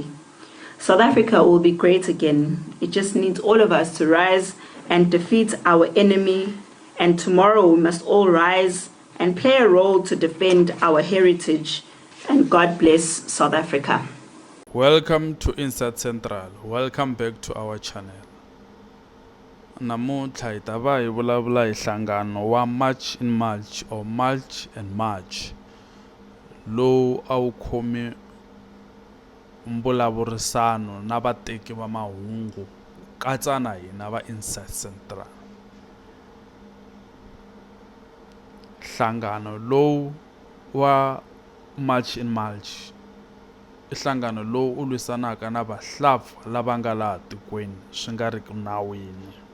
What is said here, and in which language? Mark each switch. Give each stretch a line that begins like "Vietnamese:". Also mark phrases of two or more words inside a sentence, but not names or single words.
English: South Africa will be great again. It just needs all of us to rise and defeat our enemy. And tomorrow we must all rise and play a role to defend our heritage. And God bless South Africa. Welcome to Inside Central. Welcome back to our channel.
Tsonga: Namuntlha hi ta va hi vulavula hi nhlangano wa March in March or March and March lowu a wu khomi mbulavurisano na vateki va mahungu katsa na hina va Inside Central. Nhlangano lowu wa March in March i nhlangano lowu u lwisanaka na vahlampfa lava nga laha tikweni swi nga ri ki nawini.